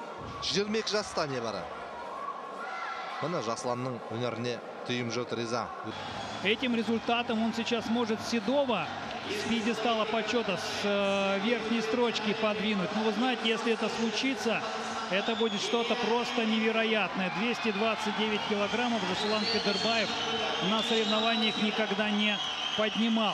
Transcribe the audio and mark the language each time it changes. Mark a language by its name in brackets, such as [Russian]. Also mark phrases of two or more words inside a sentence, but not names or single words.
[Kazakh] 22 жаста небары. Мына Жасұланның өнеріне түйім жоқ, риза. [Russian] Этим результатом он сейчас может Седова с пьедестала почета, с верхней строчки подвинуть. Но вы знаете, если это случится, это будет что-то просто невероятное. 229 килограммов Жасулан Кадырбаев на соревнованиях никогда не поднимал.